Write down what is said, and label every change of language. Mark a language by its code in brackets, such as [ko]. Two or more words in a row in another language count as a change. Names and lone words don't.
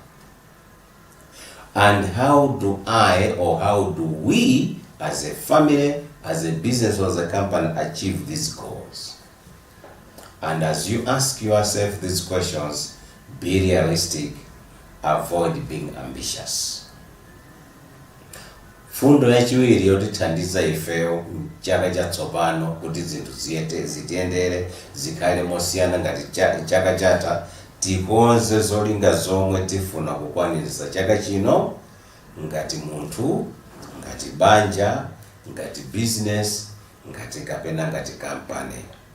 [en] And how do we, as a family, as a business, or as a company, achieve these goals? And as you ask yourself these questions, be realistic, avoid being ambitious. [ny] Fundo yachiwiri yotithandiza ifeyo chaka chatsopano kuti zinthu zitiyendere zikhale mosiyana ngati chaka chatha, tikonze zolinga zomwe tifuna kukwaniritsa chaka chino ngati munthu, ngati banja, ngati business, ngati kapena ngati company.